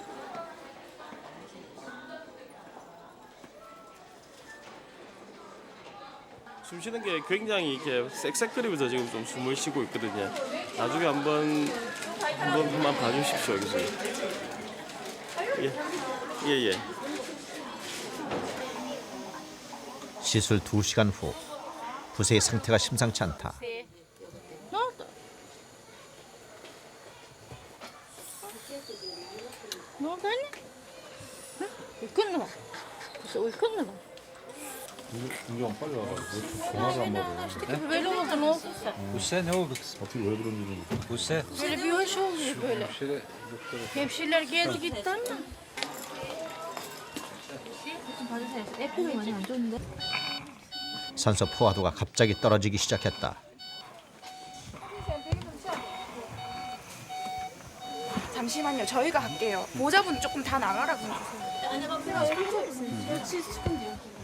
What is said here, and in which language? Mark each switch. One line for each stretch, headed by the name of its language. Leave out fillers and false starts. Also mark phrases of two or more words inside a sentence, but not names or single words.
Korean: 숨 쉬는 게 굉장히 이렇게 쌕쌕거리면서 지금 좀 숨을 쉬고 있거든요. 나중에 한번 봐주십시오, 교수님. 예. 시술 2시간 후 부세의 상태가 심상치 않다.
Turkish: Ne oldu? Ne oldu anne? Hı? Uykun mu var? Kızı uykun mu var?
Korean: 김경 빨리 와가지고 전화도 안 받아.
Turkish: İşte böyle oldu ne olduysa. Buse ne oldu kız?
Korean: 어떻게 왜 그런지
Turkish: Buse. Böyle bir hoş oluyor böyle. Hemşireler geldi gitti ama.
Korean: 좀 봐주세요. 에피가 많이 안 좋은데? 산소 포화도가 갑자기 떨어지기 시작했다. 잠시만요. 저희가 할게요. 보호자분 조금 다 나가라고 해주세요.